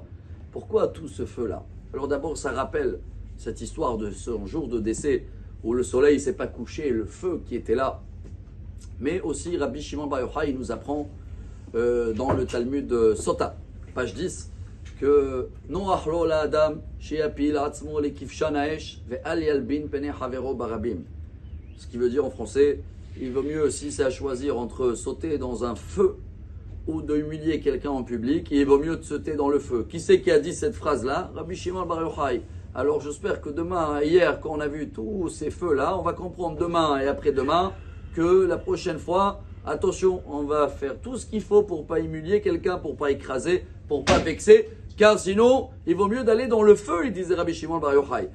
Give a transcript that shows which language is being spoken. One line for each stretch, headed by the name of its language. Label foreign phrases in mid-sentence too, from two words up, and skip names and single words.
French: Pourquoi tout ce feu-là? Alors d'abord, ça rappelle cette histoire de son jour de décès où le soleil ne s'est pas couché, le feu qui était là. Mais aussi, Rabbi Shimon Bar Yochai nous apprend dans le Talmud Sota, page 10, que
Hebrew: נוח לו לאדם שיפיל עצמו לכבשן האש ואל ילבין פני חברו ברבים.
French: Ce qui veut dire en français, il vaut mieux si c'est à choisir entre sauter dans un feu ou de humilier quelqu'un en public, il vaut mieux de sauter dans le feu. Qui c'est qui a dit cette phrase-là? Rabbi Shimon Bar Yochai. Alors j'espère que demain, hier, quand on a vu tous ces feux-là, on va comprendre demain et après-demain que la prochaine fois, attention, on va faire tout ce qu'il faut pour ne pas humilier quelqu'un, pour ne pas écraser, pour ne pas vexer, car sinon, il vaut mieux d'aller dans le feu, il disait Rabbi Shimon Bar Yochai.